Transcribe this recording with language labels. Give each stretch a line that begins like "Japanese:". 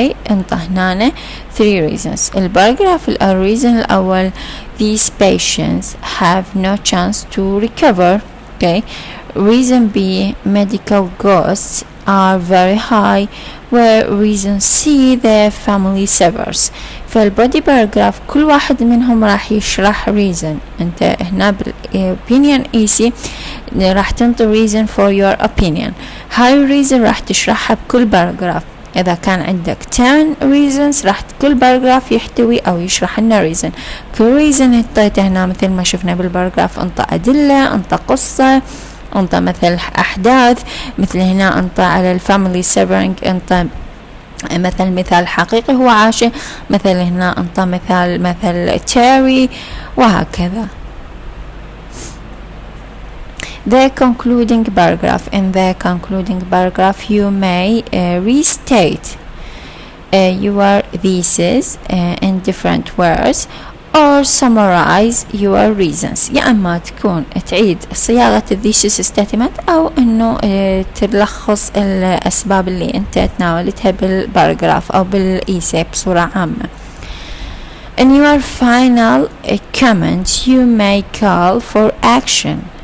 Arabic: انطى هنا 3 reasons. الباراجراف الreason الأول:
English: these patients have no chance to recover. Reason B: medical costs are very high, where reason C: the family suffers.
Arabic: فالبودي باراجراف كل واحد منهم راح يشرح reason. انت هنا بالopinion easy راح تنطي
English: reason for your opinion.
Arabic: هاي reason راح تشرحها بكل باراجراف. إذا كان عندك 10 reasons راح كل باراجراف يحتوي أو يشرح لنا reason. كل reason انطيته هنا مثل ما شفنا بالباراجراف، انطى أدلة، انطى قصة، انطى مثل أحداث، مثل هنا انطى على الفاميلي سيفرينج، انطى مثال حقيقي هو عاشه، مثل هنا انطى مثل تيري، وهكذا.
English: The concluding paragraph. In the concluding paragraph you may restate your thesis in different words, or or summarize your reasons.
Arabic: يا أما تكون تعيد صياغة thesis statement أو إنه تلخص الأسباب اللي أنت تناولتها بالباراجراف أو بالإيساي بصورة عامة.
English: In your final comment you may call for action.